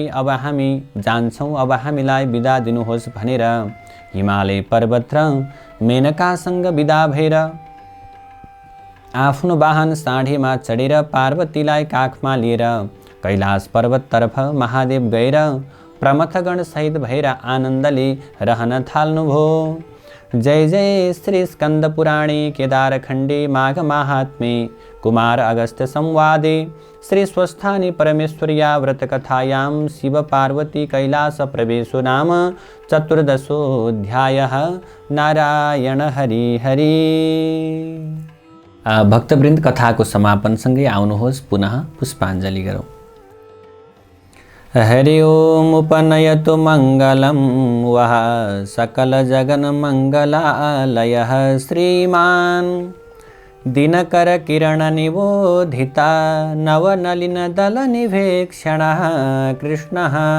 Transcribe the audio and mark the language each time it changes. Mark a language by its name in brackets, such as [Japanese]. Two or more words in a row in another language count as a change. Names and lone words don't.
[Nepali] अब हामी जान्छौँ, अब हामीलाई बिदा दिनुहोस् भनेर हिमालय पर्वत र मेनकासँग बिदा भएर आफ्नो वाहन साँढेमा चढेर पार्वतीलाई काखमा लिएर कैलाश पर्वततर्फ महादेव गएर प्रमथगण सहित भएर आनन्दले रहन थाल्नुभयो। [Sanskrit] जय जय श्री स्कंद पुराणे केदारखण्डे माघ माहात्म्ये कुमार अगस्त्य संवादे श्री स्वस्थानी परमेश्वर्या व्रत कथायां शिव पार्वती कैलास प्रवेशो नाम चतुर्दशोऽध्यायः। [Nepali] नारायण हरि हरि। भक्तवृन्द, कथाको समापनसँगै आउनुहोस् पुनः पुष्पाञ्जलि गरौँ। [Sanskrit] हरि ओम उपनयतु मंगलम वह सकल जगन मंगलालयः श्रीमान दिनकर किरण निबोधिता नवनलिन दल निवेक्षणः कृष्णः